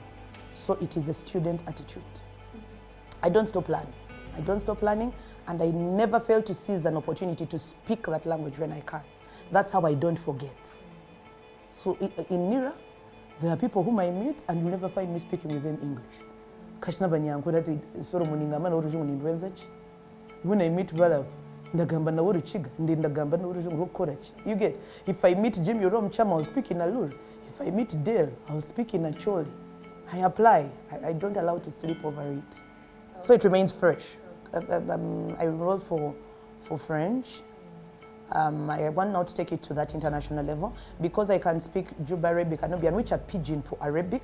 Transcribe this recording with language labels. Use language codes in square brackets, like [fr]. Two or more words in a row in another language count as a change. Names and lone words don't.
[en] So it is a student attitude. I don't stop learning, and I never fail to seize an opportunity to speak that language when I can. That's how I don't forget. So in Nira, there are people whom I meet and you never find me speaking with them English. When I meet [cgg] Balab, ndagamba na uruchiga, ndagamba na urukorachi. [en] You get? If I meet Jimmy Rom Chama, I'll speak in Alur. If I meet Dale, I'll speak in Acholi. I apply. I don't allow to sleep over it. So it remains fresh. I enrolled for French. I want now to take it to that international level because I can speak Juba Arabic and Nubian, which are pidgin for Arabic.